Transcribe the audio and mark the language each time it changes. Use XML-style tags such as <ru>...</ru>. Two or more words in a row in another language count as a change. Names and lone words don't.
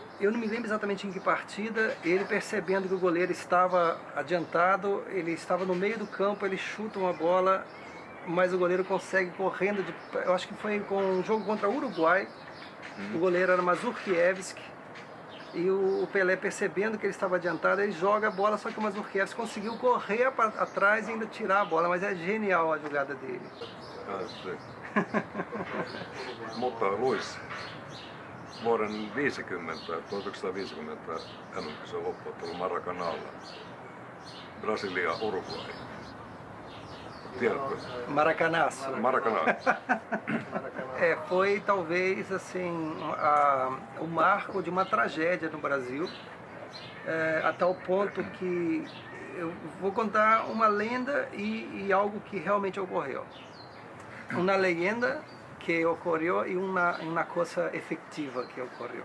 <pt>eu não me lembro exatamente em que partida, ele percebendo que o goleiro estava adiantado, ele estava no meio do campo, ele chuta uma bola, mas o goleiro consegue correndo, eu acho que foi com um jogo contra o Uruguai, o goleiro era Mazurkiewicz, e o Pelé, percebendo que ele estava adiantado, ele joga a bola, só que o Mazurkiewicz conseguiu correr atrás e ainda tirar a bola, mas é genial a jogada dele.</pt> <fi>Mutta Luis, vuoden 1950 MM-kisojen loppuottelu Maracanãlla. Brasilia, Uruguay. Tiedätkö?</fi> <pt>Maracanaço. Maracanã. Foi talvez assim o marco de uma tragédia no Brasil, a tal ponto que eu vou contar uma lenda e algo que realmente ocorreu. Uma lenda que ocorreu e uma coisa efetiva que ocorreu.</pt>